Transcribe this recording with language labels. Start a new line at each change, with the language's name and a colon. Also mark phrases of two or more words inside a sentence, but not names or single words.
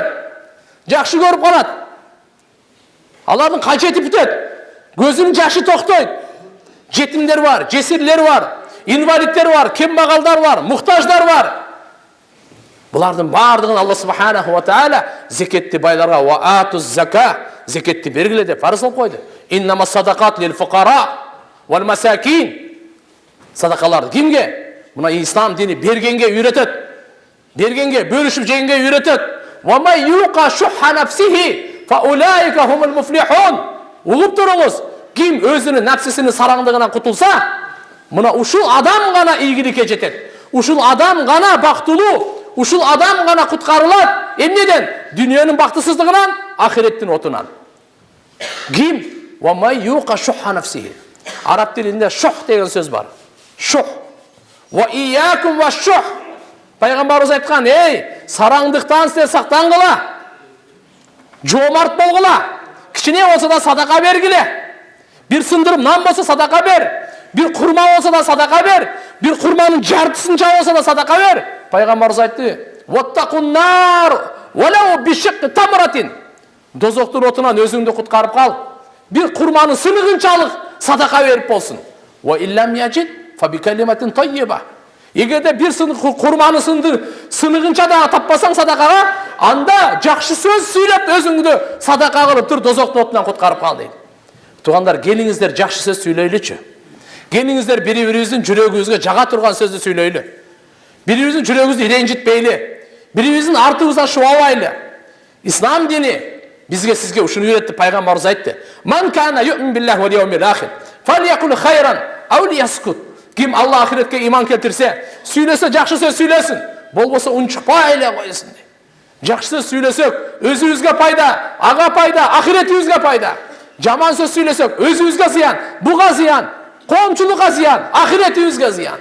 Kyrgyz: Жакшы көрүп калат. Алардын качети бүтөт. Көзүнүн жашы токтойт. Жетимдер бар, жесирлер бар, инвалидтер бар, кембагалдар бар, муктаждар бар. Булардын баардыгын Алла
Arabic: سبحانه وتعالى
Kyrgyz: зекетти байларга
Arabic: وآتوا الزكاة,
Kyrgyz: зекетти бергиле деп фарыз кылып койду.
Arabic: إنما الصدقات للفقراء والمساكين.
Kyrgyz: Садакаларды кимге? Мына ислам дини бергенге үйрөтөт. Бергенге, бөлүшүп жегенге үйрөтөт.
Arabic: ومن يوق شح نفسه فأولئك هم المفلحون.
Kyrgyz: Угуп туруңуз. Ким өзүнүн нафсисинин сараңдыгынан кутулса, мына ушул адам гана ийгиликке жетет. Ушул адам гана бактылуу. Ушул адам гана куткарылат. Эмнеден? Дүйнөнүн бактысыздыгынан, ахиреттин отунан. Ким?
Arabic: ومن يوق شح نفسه.
Kyrgyz: Араб тилинде шух деген сөз бар. Шух.
Arabic: وإياكم والشح.
Kyrgyz: Пайгамбарыбыз айткан, сараңдыктан силер сактангыла. Жомарт болгула. Кичине болсо да садака бергиле. Bir сындырып нан болсо садака бер. Bir курма болсо да садака бер. Bir курманын жартысынча болсо да садака бер. Пайгамбарыбыз айтты:
Arabic: "اتقوا النار ولو بشق تمرة."
Kyrgyz: Дозоктун отунан өзүңдү куткарып кал. Bir курманын сыныгынчалык садака берип болсун.
Arabic: وإن لم يجد فبكلمة طيبة.
Kyrgyz: Эгерде bir курманы сыныгынча да таппасаң садакага, анда жакшы сөз сүйлөп өзүңдү садака кылып тур, дозоктун отунан куткарып кал дейт. Тугандар, келиңиздер жакшы сөз сүйлөйлүчү. Келиңиздер бири-бирибиздин жүрөгүбүзгө жага турган сөздү сүйлөйлү. Бири-бирибиздин жүрөгүбүздү ренжитпейли. Бири-бирибиздин артыбыздан шубабайлы. Ислам дини бизге сизге ушуну үйрөттү. Пайгамбарыбыз айтты:
Arabic: "من كان يؤمن بالله واليوم الآخر فليقل خيرا أو ليصمت."
Kyrgyz: Ким Алла ахиретке иман келтирсе, сүйлөсө жакшы сөз сүйлөсүн, болбосо унчукпай эле койсун. Жакшы сөз сүйлөсөк, өзүбүзгө пайда, ага пайда, ахиретибизге пайда. Жаман сөз сүйлөсөк, өзүбүзгө зыян, буга зыян, коомчулукка зыян, ахиретибизге зыян.